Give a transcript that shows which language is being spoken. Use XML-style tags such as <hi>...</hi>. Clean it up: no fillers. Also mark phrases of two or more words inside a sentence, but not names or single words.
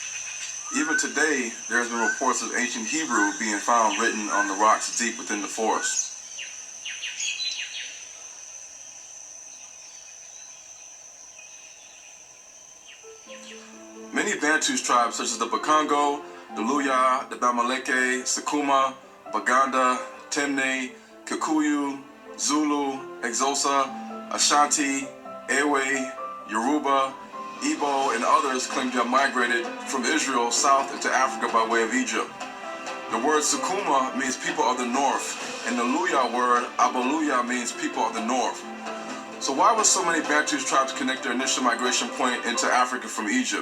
<en>Even today, there has been reports of ancient Hebrew being found written on the rocks deep within the forest. Many Bantus tribes such as the Bakongo, the Luya, the Bamaleke, Sakuma, Baganda, Temne, Kikuyu, Zulu, Exosa, Ashanti, Ewe, Yoruba, Igbo, and others claim to have migrated from Israel south into Africa by way of Egypt. The word Sukuma means people of the north, and the Luya word Abaluya means people of the north. So why would so many Bantus tribes connect their initial migration point into Africa from Egypt?</en>